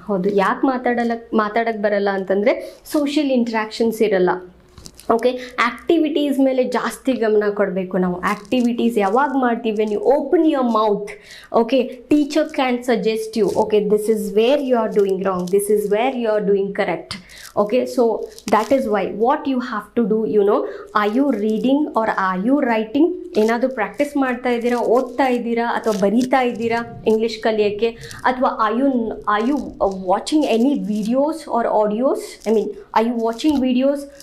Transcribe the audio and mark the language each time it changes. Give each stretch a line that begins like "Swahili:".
Kannada: ಹೌದು, ಯಾಕೆ ಮಾತಾಡೋಕ್ಕೆ ಬರಲ್ಲ ಅಂತಂದರೆ ಸೋಷಿಯಲ್ ಇಂಟ್ರ್ಯಾಕ್ಷನ್ಸ್ ಇರಲ್ಲ. ಓಕೆ, ಆ್ಯಕ್ಟಿವಿಟೀಸ್ ಮೇಲೆ ಜಾಸ್ತಿ ಗಮನ ಕೊಡಬೇಕು ನಾವು. ಆ್ಯಕ್ಟಿವಿಟೀಸ್ ಯಾವಾಗ ಮಾಡ್ತೀವಿ,
English: When you open your mouth, okay, teacher can suggest you, okay, this is where you are doing wrong, this is where you are doing correct. Okay, so that is why what you have to do, are you reading or are you writing?
Kannada: ಏನಾದರೂ practice ಮಾಡ್ತಾ ಇದ್ದೀರಾ, ಓದ್ತಾ ಇದ್ದೀರಾ ಅಥವಾ ಬರೀತಾ ಇದ್ದೀರಾ English ಕಲಿಯೋಕ್ಕೆ?
English: ಅಥವಾ are you watching any videos or audios? Are you watching videos?